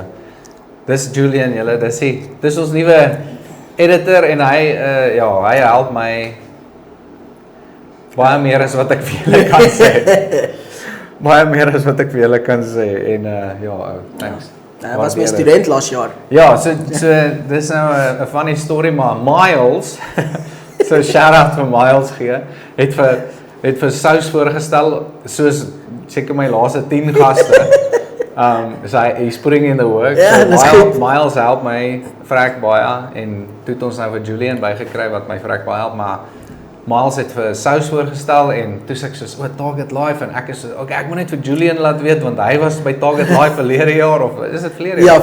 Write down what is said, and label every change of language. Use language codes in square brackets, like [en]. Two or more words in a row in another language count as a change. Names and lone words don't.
[af] Dis Julian, julle, dis ons nuwe editor en hy hy help my baie meer as wat ek vir julle kan sê. Baie meer as wat ek vir julle kan sê en thanks. Hy was my student laas jaar. Ja, so dis nou 'n [en] funny story [af] maar Miles, so [en] shout out [af] vir Miles gee, het vir Sous voorgestel soos seker my laaste 10 gaste. So hy spring [en] in the work. [af] Ja, So Miles help my vrek baie en toe het ons nou vir Julian bygekry wat my vrek baie help, maar Miles het vir Sous voorgestel en toe sê ek soos Target Life en ek is so okay, ek moet net vir Julian laat weet want hy was by Target Life verlede jaar of is dit verlede jaar?